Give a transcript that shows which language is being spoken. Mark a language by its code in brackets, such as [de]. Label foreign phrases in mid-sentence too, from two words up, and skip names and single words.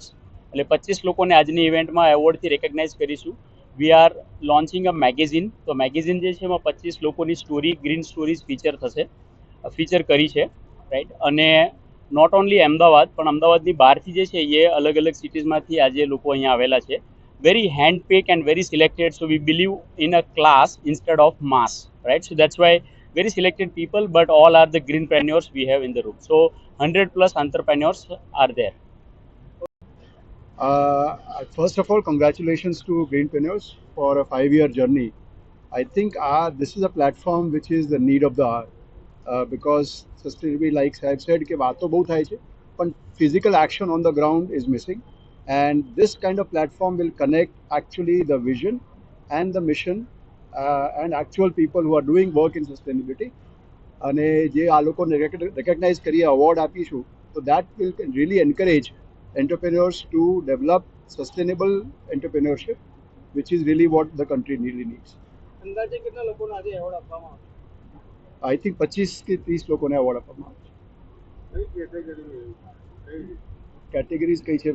[gu] એટલે 25 લોકોને આજની ઇવેન્ટમાં એવોર્ડથી રેકગ્નાઇઝ કરીશું. [en] We are launching a magazine. [gu] તો મેગેઝિન જે છે એમાં 25 લોકોની સ્ટોરી, [en] green stories [gu] ફીચર કરી છે, રાઈટ. અને [en] not only [gu] અમદાવાદ પણ અમદાવાદની બહારથી જે છે એ અલગ અલગ સિટીઝમાંથી આજે લોકો અહીંયા આવેલા છે. [en] very hand pick and very selected, so we believe in a class instead of mass, right? So that's why very selected people, but all are the greenpreneurs we have in the room. So 100+ entrepreneurs are there. First of all, congratulations to Greenpreneurs for a 5-year journey. I think this is a platform which is the need of the hour, because sustainability, like I've said, [gu] કે વાતો બહુ થાય છે પણ [en] physical action on the ground is missing, and this kind of platform will connect actually the vision and the mission and actual people who are doing work in sustainability. [gu] અને જે આ લોકોને રેકગ્નાઇઝ કરી અવોર્ડ આપીશું, તો [en] that will really encourage entrepreneurs to develop sustainable entrepreneurship, which is really what the country really needs. [gu] અંદાજે કેટલા લોકોને આજે એવોર્ડ આપવામાં આવશે? [en] I think [gu] 25 કે 30 લોકોને એવોર્ડ આપવામાં આવશે. કેટેગરીઝ કઈ છે